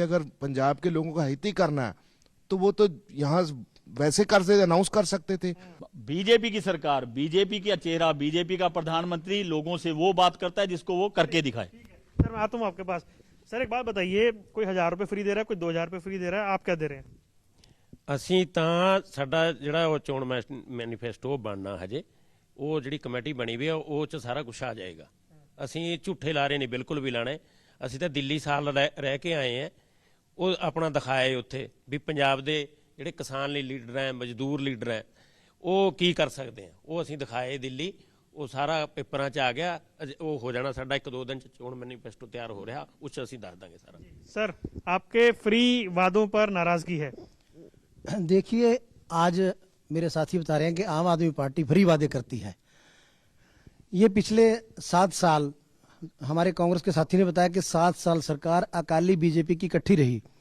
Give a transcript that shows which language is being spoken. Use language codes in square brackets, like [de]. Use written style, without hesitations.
[hi] अगर पंजाब के लोगों का हित ही करना है तो वो तो यहाँ वैसे कर से अनाउंस कर सकते थे। बीजेपी की सरकार, बीजेपी का चेहरा, बीजेपी का प्रधानमंत्री लोगों से वो बात करता है जिसको वो करके दिखाए। सर मैं आता हूँ आपके पास। सर एक बात बताइए, कोई 1000 रुपए फ्री दे रहा है, कोई 2000 रुपए फ्री दे रहा है, आप क्या दे रहे हैं? [pa] ਅਸੀਂ ਤਾਂ ਸਾਡਾ ਜਿਹੜਾ ਉਹ ਚੋਣ ਮੈਨੀਫੈਸਟੋ ਬਣਨਾ ਹਜੇ, ਉਹ ਜਿਹੜੀ ਕਮੇਟੀ ਬਣੀ ਵੀ ਆ ਉਹ ਚ ਸਾਰਾ ਕੁਝ ਆ ਜਾਏਗਾ। ਅਸੀਂ ਝੂਠੇ ਲਾਰੇ ਨਹੀਂ ਬਿਲਕੁਲ ਵੀ ਲਾਣੇ। ਅਸੀਂ ਤਾਂ ਦਿੱਲੀ ਸਾਲ ਰਹਿ ਕੇ ਆਏ ਆ, ਉਹ ਆਪਣਾ ਦਿਖਾਏ ਉੱਥੇ ਵੀ ਪੰਜਾਬ ਦੇ ਜਿਹੜੇ ਕਿਸਾਨ ਲਈ ਲੀਡਰ ਹੈ, ਮਜ਼ਦੂਰ ਲੀਡਰ ਹੈ, ਉਹ ਕੀ ਕਰ ਸਕਦੇ ਆ। ਉਹ ਅਸੀਂ ਦਿਖਾਏ ਦਿੱਲੀ, ਉਹ ਸਾਰਾ ਪੇਪਰਾਂ 'ਚ ਆ ਗਿਆ। ਉਹ ਹੋ ਜਾਣਾ ਸਾਡਾ 1-2 ਦਿਨ 'ਚ ਚੋਣ ਮੈਨੀਫੈਸਟੋ ਤਿਆਰ ਹੋ ਰਿਹਾ, ਉਸ 'ਚ ਅਸੀਂ ਦੱਸ ਦਾਂਗੇ ਸਾਰਾ। [hi] सर आपके फ्री वादों पर नाराजगी है। देखिए, आज मेरे साथी बता रहे हैं कि आम आदमी पार्टी फ्री वादे करती है। ये पिछले 7 साल हमारे कांग्रेस के साथी ने बताया कि 7 साल सरकार अकाली बीजेपी की इकट्ठी रही।